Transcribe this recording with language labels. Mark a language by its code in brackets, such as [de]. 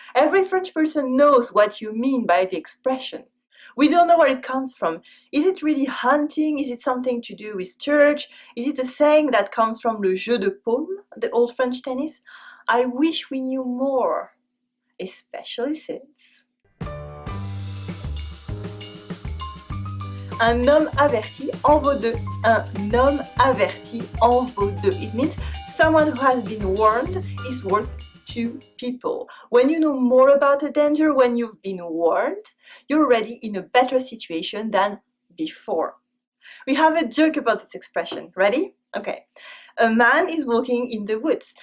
[en] Every French person knows what you mean by the expression. We don't know where it comes from. Is it really hunting? Is it something to do with church? Is it a saying that comes from le jeu de paume, the old French tennis? I wish we knew more, especially since [fr] Un homme averti en vaut deux. Un homme averti en vaut deux. [en] It means someone who has been warned is worth two people. When you know more about a danger, when you've been warned, you're already in a better situation than before. We have a joke about this expression. Ready? Okay. A man is walking in the woods.